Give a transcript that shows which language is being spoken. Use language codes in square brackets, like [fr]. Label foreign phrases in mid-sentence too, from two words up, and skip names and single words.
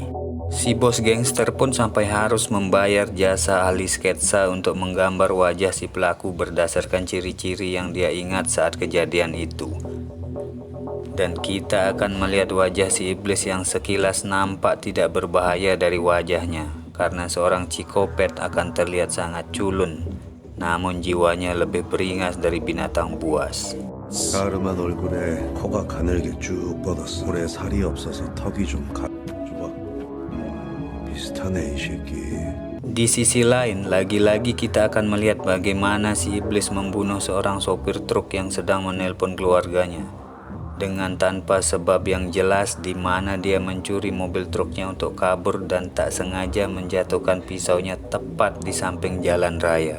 [id] Si bos gangster pun sampai harus membayar jasa ahli sketsa untuk menggambar wajah si pelaku berdasarkan ciri-ciri yang dia ingat saat kejadian itu. Dan kita akan melihat wajah si iblis yang sekilas nampak tidak berbahaya dari wajahnya, karena seorang psikopat akan terlihat sangat culun, namun jiwanya lebih beringas dari binatang buas. [ko] 가름한 얼굴에 코가 가늘게 쭉 뻗었어. 볼에 살이 없어서 턱이 좀 좁아. 비슷하네 이 새끼. [id] Di sisi lain, lagi-lagi kita akan melihat bagaimana si iblis membunuh seorang sopir truk yang sedang menelpon keluarganya dengan tanpa sebab yang jelas, di mana dia mencuri mobil truknya untuk kabur dan tak sengaja menjatuhkan pisaunya tepat di samping jalan raya.